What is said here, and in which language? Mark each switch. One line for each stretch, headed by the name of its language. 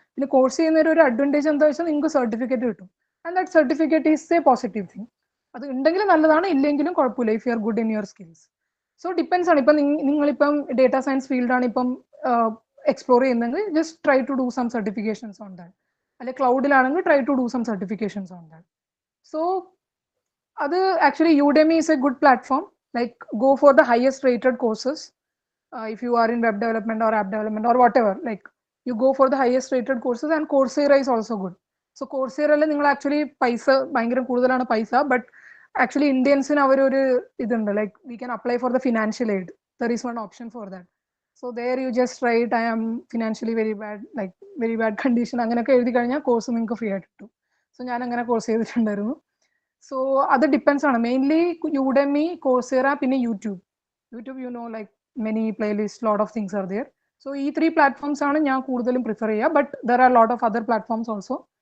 Malayalam: പിന്നെ കോഴ്സ് ചെയ്യുന്നതിന് ഒരു അഡ്വാൻറ്റേജ് എന്താ വെച്ചാൽ നിങ്ങൾക്ക് സർട്ടിഫിക്കറ്റ് കിട്ടും.
English: And that certificate is a positive thing.
Malayalam: അത് ഉണ്ടെങ്കിൽ നല്ലതാണ്, ഇല്ലെങ്കിലും കുഴപ്പമില്ല,
English: If you are good in your skills.
Malayalam: So depends ആണ്. ഇപ്പം നിങ്ങളിപ്പം ഡേറ്റ സയൻസ് ഫീൽഡാണ് ഇപ്പം എക്സ്പ്ലോർ ചെയ്യുന്നതെങ്കിൽ
English: Just try to do some certifications on that.
Malayalam: അല്ലെ ക്ലൗഡിലാണെങ്കിൽ
English: Try to do some certifications on that. So അത് actually Udemy is a good platform. Like go for the highest rated courses. If you are in web development or app development or whatever, like you go for the highest rated courses. And Coursera is also good.
Malayalam: So Coursera നിങ്ങൾ actually പൈസ ഭയങ്കര കൂടുതലാണ് പൈസ. But actually ഇന്ത്യൻസിന് അവരൊരു ഇതുണ്ട്,
English: Like we can apply for the financial aid. There is one option for that. So there you just write, I am financially very bad, like very bad condition.
Malayalam: അങ്ങനെയൊക്കെ എഴുതി കഴിഞ്ഞാൽ course നിങ്ങൾക്ക് free ആയിട്ട് കിട്ടും. So ഞാൻ അങ്ങനെ course ചെയ്തിട്ടുണ്ടായിരുന്നു. So അത് ഡിപ്പെൻസ് ആണ്. മെയിൻലി യുഡെമി, കോഴ്സെറ, പിന്നെ YouTube.
English: YouTube you know like many playlist, lot of things are there. So
Malayalam: ഈ 3 പ്ലാറ്റ്ഫോംസ് ആണ് ഞാൻ കൂടുതലും പ്രിഫർ ചെയ്യുക.
English: But there are lot of other platforms also.